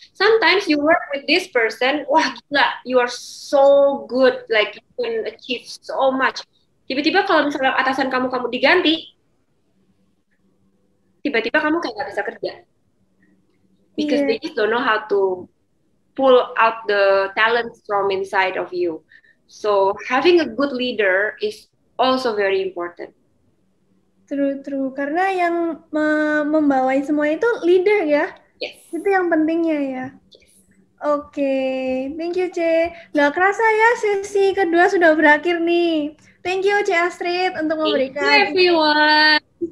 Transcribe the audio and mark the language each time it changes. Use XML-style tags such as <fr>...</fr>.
<en>Sometimes you work with this person,</en> <id>wah gila,</id> <en>you are so good, like you can achieve so much.</en> <id>Tiba-tiba kalau misalnya atasan kamu diganti, tiba-tiba kamu kayak nggak bisa kerja.</id> <en>Because they just don't know how to pull out the talents from inside of you. So having a good leader is also very important. True.</en> <id>Karena yang membawai semua itu leader ya.</id> <en>Yes.</en> <id>Itu yang pentingnya ya. Yes. Oke,</id> <en>thank you</en> <id>Ce. Nggak kerasa ya sesi kedua sudah berakhir nih.</id> <en>Thank you Ce Astrid</en> <id>untuk memberikan.</id> <en>Thank you everyone.</en>